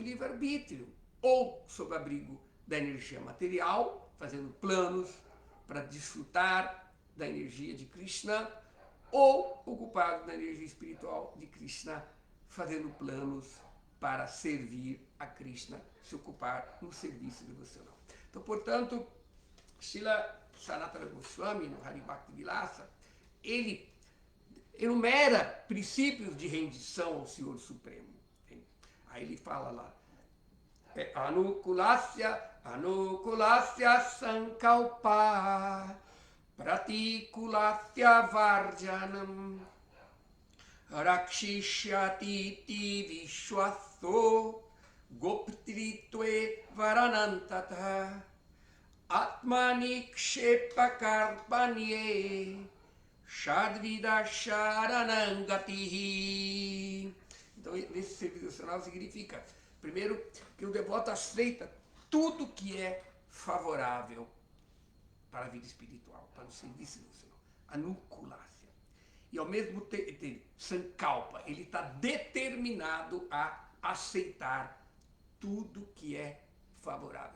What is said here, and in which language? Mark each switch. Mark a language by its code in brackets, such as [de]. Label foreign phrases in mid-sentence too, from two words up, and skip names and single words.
[pt] livre-arbítrio, ou sob abrigo da energia material, fazendo planos para desfrutar da energia de Krishna, ou ocupado na energia espiritual de Krishna, fazendo planos para servir a Krishna, se ocupar no serviço devocional. Então, portanto, Srila Sanatana Goswami, no Hari Bhakti Vilasa, ele enumera princípios de rendição ao Senhor Supremo. Aí ele fala lá, [sa] अनुकूलस्य सङ्कल्प प्रतिकूलस्य वर्जनम् रक्षिष्यति विश्वासो गोप्तृत्वे वरणं तथा आत्मनिक्षेप कार्पण्ये षड्विधा शरणागतिः. [pt] Então, nesse serviço devocional significa, primeiro, que o devoto aceita tudo que é favorável para a vida espiritual, para o serviço devocional. Anukulasya. E ao mesmo tempo, Sankalpa, ele está determinado a aceitar tudo que é favorável.